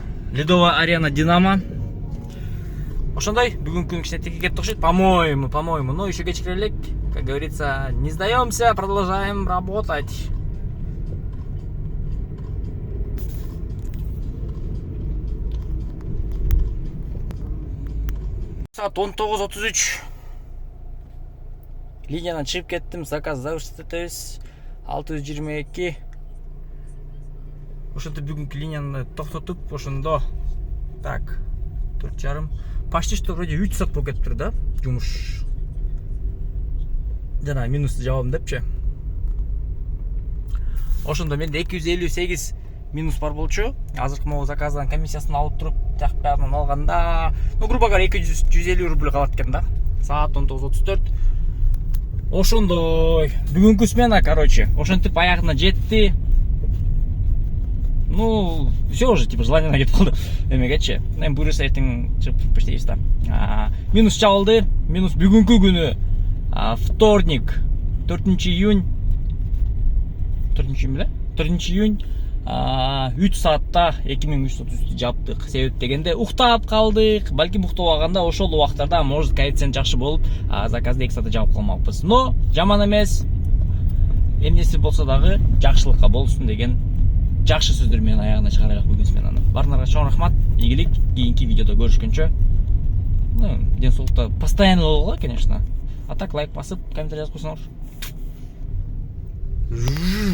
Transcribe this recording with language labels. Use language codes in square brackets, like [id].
[ky] Ледовая арена Динамо. Ошондой бүгүнкү күн кичине текке кетти окшойт. [ru] По-моему, но еще [ky] кечире элек. [ru] Как говорится, не сдаемся, продолжаем работать. [ky] Saat 19:33. Линиядан чыгып кеттим, [ru] заказ завершить [ky] этебиз. 622. Ошентип бүгүнкү линияны токтотуп, ошондо так 4,5. [ru] Почти что вроде [ky] 3 саат болуп кетиптир да, жумуш. Жана минусты жабам депчи. Ошондо менде 258 минус бар болчу. Азыркы могу заказдан комиссиясын алып туруп, так баарын алганда, [ru] ну грубо говоря [ky] 250 рубль калат экен да. Саат 19:34. Ошондой. Бүгүнкү смена, короче, ошентип аягына жетти. [ru] Ну, все уже, типа, желание [ky] кетип калды. Эмегечи. Эми буюрса эртең чыгып иштейбиз да. Минус чабылды. Минус бүгүнкү күнү. Вторник, 4 июнь. 4 июнь, да? 4 июнь. 3 саатта 2333 жаптык. Себеп дегенде уктап калдык. Балким уктабаганда ошол убактарда может коэффициент жакшы болуп, заказды 2 саатта жабып калмакпыз. Но жаман эмес. Эмнеси болсо дагы жакшылыкка болсун деген жакшы сөздөр менен аягына чыгарайык бүгүн сменаны. Баарыңарга чоң рахмат. Ийгилик. Кийинки видеодо көрүшкөнчө. Ден соолукта постоянно болго, конечно. А так лайк басып, комментарий жазып койсоңор.